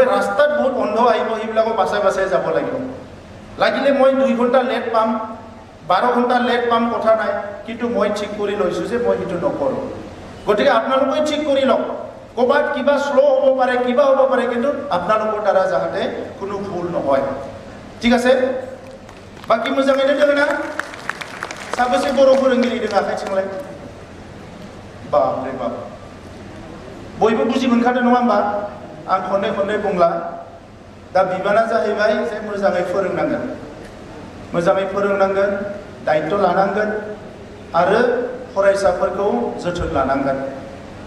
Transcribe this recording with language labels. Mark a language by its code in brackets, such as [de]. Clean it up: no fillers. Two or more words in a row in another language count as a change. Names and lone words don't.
[as] ৰাস্তাত বহুত অন্ধ আহিব হিবিলাকো বাছাই যাব লাগিব লাগিলে মই 2 ঘণ্টা লেট পাম 12 ঘণ্টা লেট পাম কথা নাই কিন্তু মই ঠিক কৰি লৈছো যে মই হিটো নকৰো গতিকে আপোনালোকে ঠিক কৰি লওক কবাত কিবা স্লো হ'ব পাৰে কিবা হ'ব পাৰে কিন্তু আপোনালোকৰ দ্বাৰা যাতে কোনো ভুল নহয় ঠিক আছে বাকি [brx] मोजाङै दङ ना साबेसे बर' फोरोंगिरि दङ आखाइथिंलाय बाप रे बाप बयबो बुजि मोनखादों नङा होमबा आं खननै बुंला दा बिबाना जाहैबाय जे मोजाङै फोरोंनांगोन दायित्व लानांगोन आरो फरायसाफोरखौ जोथोन लानांगोन